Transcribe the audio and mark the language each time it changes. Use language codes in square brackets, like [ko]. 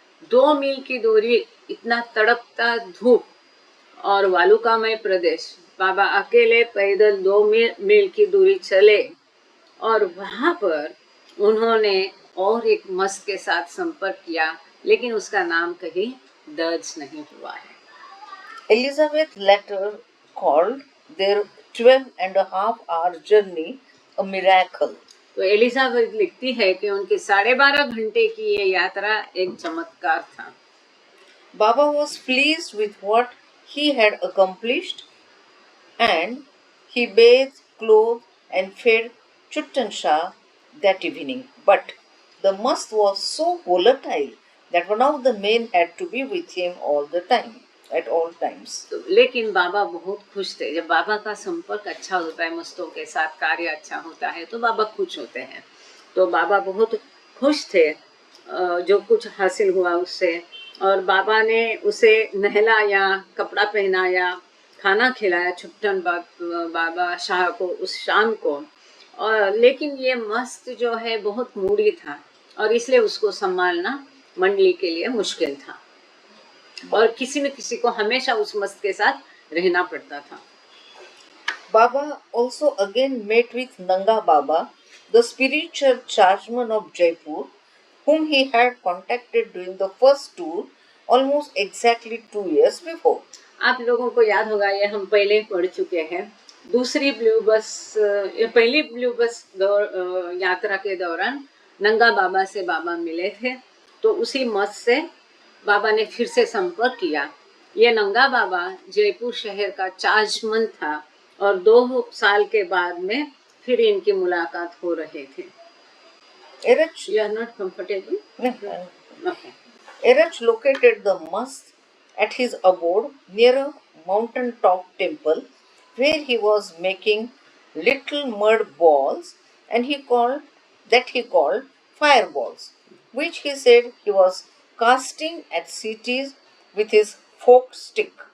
[hi] 2 मील की दूरी, इतना तड़पता धूप और वालुकामय प्रदेश, बाबा अकेले पैदल 2 मील की दूरी चले और वहां पर उन्होंने और एक मस्त के साथ संपर्क किया, लेकिन उसका नाम कहीं दर्ज नहीं हुआ है। [en] Elizabeth later called their 12.5 hour journey a miracle. [hi] तो एलिजाबेथ लिखती है कि उनके 12.5 घंटे की ये यात्रा एक चमत्कार था। [en] Baba was pleased with what he had accomplished, and he bathed, clothed, and fed Chuttan Shah that evening. But the mast was so volatile that one of the men had to be with him all the time, at all times. [hi] तो लेकिन बाबा बहुत खुश थे। जब बाबा का संपर्क अच्छा होता है मस्तों के साथ, कार्य अच्छा होता है, तो बाबा खुश होते हैं। तो बाबा बहुत खुश थे जो कुछ हासिल हुआ उससे, और बाबा ने उसे नहलाया, कपड़ा पहनाया, खाना खिलाया छुट्टन बाबा शाह को उस शाम को। और लेकिन ये मस्त जो है बहुत मूडी था और इसलिए उसको संभालना मंडली के लिए मुश्किल था, और किसी न किसी को हमेशा उस मस्त के साथ रहना पड़ता था। [en] Baba also again met with Nanga Baba, the spiritual chargeman of Jaipur, whom he had contacted during the first tour almost exactly 2 years before. [hi] आप लोगों को याद होगा, ये हम पहले पढ़ चुके हैं। दूसरी ब्लू बस, पहली ब्लू बस यात्रा के दौरान नंगा बाबा से बाबा मिले थे, तो उसी मत से बाबा ने फिर से संपर्क किया। ये नंगा बाबा जयपुर शहर का चार्जमन था और 2 साल के बाद में फिर इनकी मुलाकात हो रहे थे। [en] Erech, You are not comfortable? Okay. Erech located the mast at his abode near a mountain top temple where he was making little mud balls, and he called fireballs, which he said he was casting at cities with his forked stick.